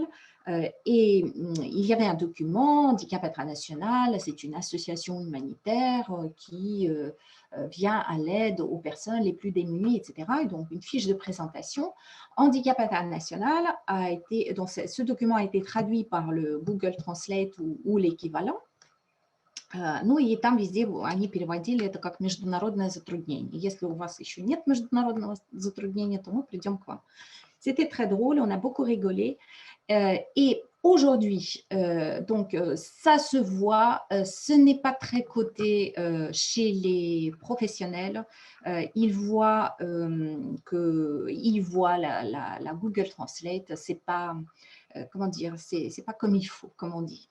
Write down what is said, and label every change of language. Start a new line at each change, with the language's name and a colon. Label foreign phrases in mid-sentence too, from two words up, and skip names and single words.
French: Et il y avait un document, Handicap International, c'est une association humanitaire qui vient à l'aide aux personnes les plus démunies, etc. Et donc, une fiche de présentation. Handicap International a été, donc ce document a été traduit par le Google Translate ou l'équivalent.
Russian: Ну и там везде они переводили это как международное затруднение. Если у вас еще нет международного затруднения, то мы придем к вам.
French: C'était très drôle, on a beaucoup rigolé. Et aujourd'hui, donc ça se voit, ce n'est pas très coté chez les professionnels. Ils voient la Google Translate, c'est pas, comment dire, c'est pas comme il faut, comme on dit.